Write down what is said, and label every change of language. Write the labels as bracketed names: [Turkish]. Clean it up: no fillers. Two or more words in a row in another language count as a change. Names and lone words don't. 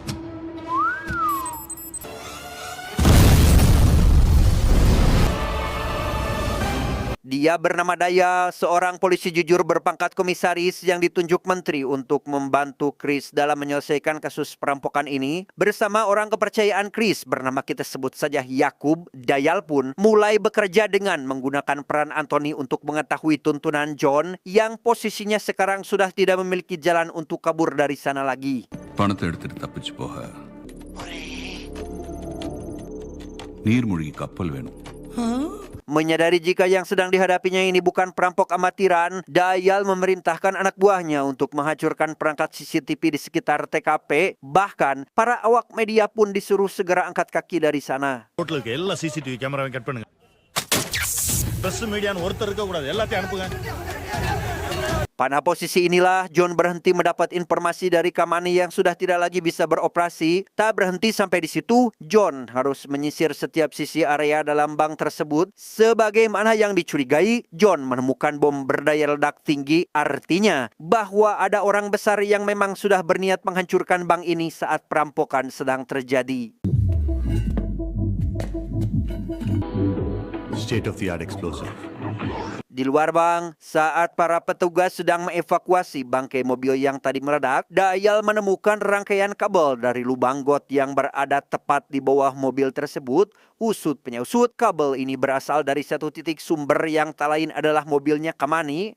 [Indonesian] dia bernama Daya, seorang polisi jujur berpangkat komisaris yang ditunjuk menteri untuk membantu Chris dalam menyelesaikan kasus perampokan ini. Bersama orang kepercayaan Chris bernama kita sebut saja Yakub, Dayal pun mulai bekerja dengan menggunakan peran Anthony untuk mengetahui tuntunan John yang posisinya sekarang sudah tidak memiliki jalan untuk kabur dari sana lagi. [Tamil] பணத்தை எடுத்துட்டு தப்பிச்சு போக நீர்மூழ்கி கப்பல் வேணும். [Indonesian] Menyadari jika yang sedang dihadapinya ini bukan perampok amatiran, Dayal memerintahkan anak buahnya untuk menghancurkan perangkat CCTV di sekitar TKP. Bahkan, para awak media pun disuruh segera angkat kaki dari sana. [Tamil] ஹோட்டலுக்கு எல்லா [English] CCTV camera cut [Tamil] பண்ணுங்க. [English] press media [Tamil] ஒருத்தர் இருக்க கூடாது, எல்லாத்தையும் அனுப்புங்க. [Indonesian] Pada posisi inilah John berhenti mendapat informasi dari Kamani yang sudah tidak lagi bisa beroperasi. Tak berhenti sampai di situ, John harus menyisir setiap sisi area dalam bank tersebut. Sebagaimana yang dicurigai, John menemukan bom berdaya ledak tinggi, artinya bahwa ada orang besar yang memang sudah berniat menghancurkan bank ini saat perampokan sedang terjadi. [English] State of the art explosive. [Indonesian] Di luar bank, saat para petugas sedang mengevakuasi bangkai mobil yang tadi meledak, Dayal menemukan rangkaian kabel dari lubang got yang berada tepat di bawah mobil tersebut. Usut penyusut, kabel ini berasal dari satu titik sumber yang tak lain adalah mobilnya Kamani.